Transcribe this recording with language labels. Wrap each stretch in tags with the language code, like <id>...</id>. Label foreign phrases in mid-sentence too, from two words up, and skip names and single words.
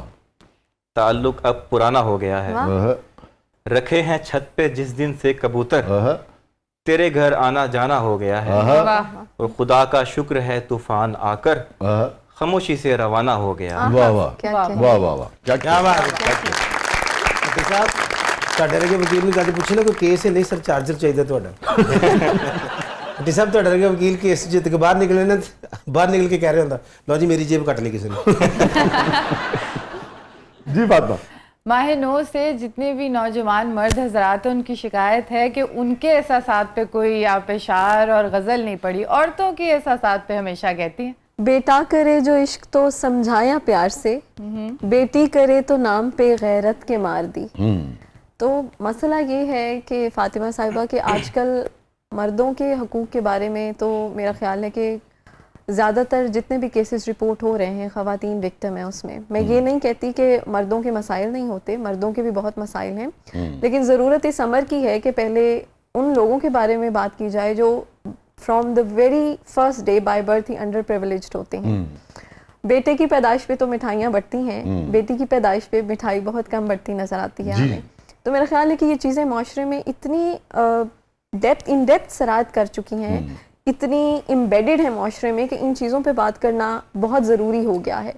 <ur>تعلق اب پرانا ہو گیا ہے، رکھے ہیں چھت پہ جس دن سے کبوتر، تیرے گھر آنا جانا ہو گیا ہے، اور خدا کا شکر ہے طوفان آ کر خاموشی سے روانہ ہو گیا. واہ واہ واہ واہ واہ، کیا بات ہے.</ur> <pa>صاحب ਤੁਹਾਡੇ ਵਰਗੇ ਵਕੀਲ ਨੂੰ ਜਦ ਪੁੱਛੇ ਨਾ ਕੋਈ ਕੇਸ ਹੈ, ਨਹੀਂ ਸਰ ਚਾਰਜਰ ਚਾਹੀਦਾ ਤੁਹਾਡਾ. ਅੱਡੀ ਸਾਹਿਬ ਤੁਹਾਡੇ ਵਰਗੇ ਵਕੀਲ ਕੇਸ ਜਿੱਤ ਕੇ ਬਾਹਰ ਨਿਕਲੇ ਨਾ, ਬਾਹਰ ਨਿਕਲ ਕੇ ਕਹਿ ਰਿਹਾ ਹੁੰਦਾ ਲਓ ਜੀ ਮੇਰੀ ਜੇਬ ਕੱਟ ਲਈ ਕਿਸੇ ਨੇ.</pa> <ur>جی فاطمہ. ماہ نو سے جتنے بھی نوجوان مرد حضرات ہیں ان کی شکایت ہے کہ ان کے احساسات پہ کوئی آپ اشعار اور غزل نہیں پڑی. عورتوں کے احساسات پہ ہمیشہ کہتی ہیں بیٹا کرے جو عشق تو سمجھایا پیار سے، بیٹی کرے تو نام پہ غیرت کے مار دی. تو مسئلہ یہ ہے کہ فاطمہ صاحبہ کہ آج کل مردوں کے حقوق کے بارے میں تو میرا خیال ہے کہ زیادہ تر جتنے بھی کیسز رپورٹ ہو رہے ہیں خواتین وکٹم ہیں اس میں. میں یہ نہیں کہتی کہ مردوں کے مسائل نہیں ہوتے، مردوں کے بھی بہت مسائل ہیں، لیکن ضرورت اس امر کی ہے کہ پہلے ان لوگوں کے بارے میں بات کی جائے جو</ur> <en>from the very first day by birth</en> <ur>ہی</ur> <en>under privileged</en> <ur>ہوتے ہیں. بیٹے کی پیدائش پہ تو مٹھائیاں بٹتی ہیں، بیٹی کی پیدائش پہ مٹھائی بہت کم بٹتی نظر آتی ہے ہمیں. تو میرا خیال ہے کہ یہ چیزیں معاشرے میں اتنی ڈیپتھ سرایت کر چکی ہیں، اتنی امبیڈڈ ہے معاشرے میں کہ ان چیزوں پہ بات کرنا بہت ضروری ہو گیا ہے.</ur>